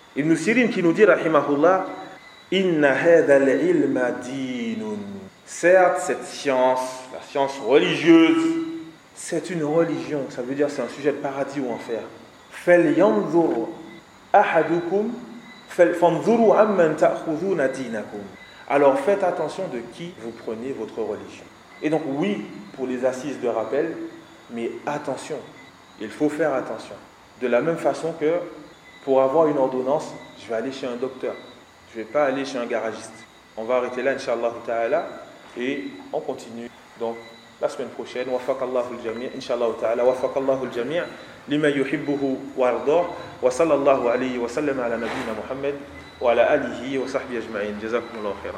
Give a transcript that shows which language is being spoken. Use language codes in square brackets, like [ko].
[fr] Ibn Sirin qui nous dit, rahimahullah, « [ar] Inna hadha al-ilma dinun. [fr] » Certes, cette science, la science religieuse, c'est une religion. Ça veut dire que c'est un sujet de paradis ou enfer. « [ar] Fal yanzur ahadukum فانظروا عمن تأخذون دينكم. [fr] Alors faites attention de qui vous prenez votre religion. Et donc oui, pour les assises de rappel, mais attention, il faut faire attention. De la même façon que pour avoir une ordonnance, je vais aller chez un docteur. Je ne vais pas aller chez un garagiste. On va arrêter là, inshallah ta'ala, et on continue. Donc, la semaine prochaine, [ar] وفق الله الجميع, inshallah ta'ala, وفق الله الجميع, لما يحبه وارضاه, وصلى الله عليه وسلم على نبينا محمد, وعلى آله وصحبه أجمعين, جزاكم الله خيرا.